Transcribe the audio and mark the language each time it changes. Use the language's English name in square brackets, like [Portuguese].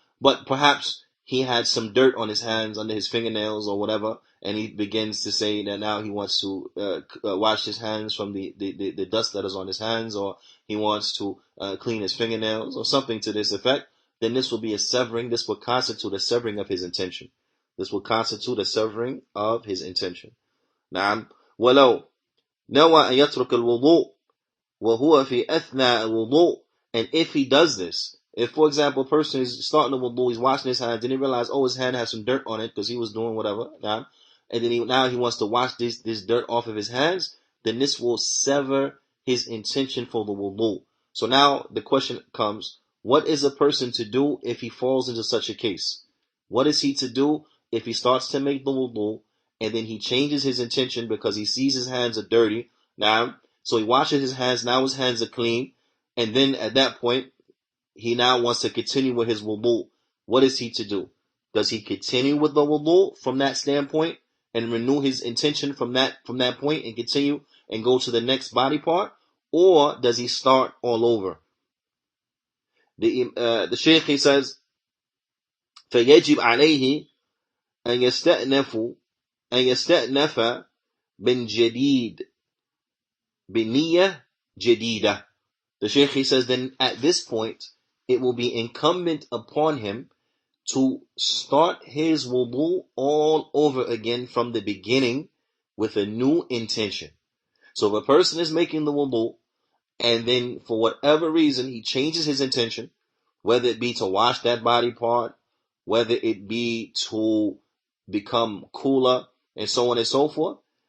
[English] But perhaps he had some dirt on his hands, under his fingernails or whatever, and he begins to say that now he wants to wash his hands from the dust that is on his hands, or he wants to clean his fingernails or something to this effect. Then this will be a severing. This will constitute a severing of his intention. This will constitute a severing of his intention. [Arabic] نعم ولو نوى أن يترك الوضوء وهو في أثناء الوضوء. [English] And if he does this, if for example a person is starting the wudu, he's washing his hands, then he realizes, his hand has some dirt on it because he was doing whatever, and then now he wants to wash this dirt off of his hands, then this will sever his intention for the wudu. So now the question comes, what is a person to do if he falls into such a case? What is he to do if he starts to make the wudu and then he changes his intention because he sees his hands are dirty? So he washes his hands, now his hands are clean, and then at that point he now wants to continue with his wudu. What is he to do? Does he continue with the wudu from that standpoint and renew his intention from that point and continue and go to the next body part, or does he start all over? The Shaykh, he says, [Arabic] فيجب عليه أن يستأنف من جديد بنية جديدة. [English] The Shaykh, he says, then at this point it will be incumbent upon him to start his wudu all over again from the beginning with a new intention. So if a person is making the wudu and then for whatever reason he changes his intention, whether it be to wash that body part, whether it be to become cooler, and so on and so forth,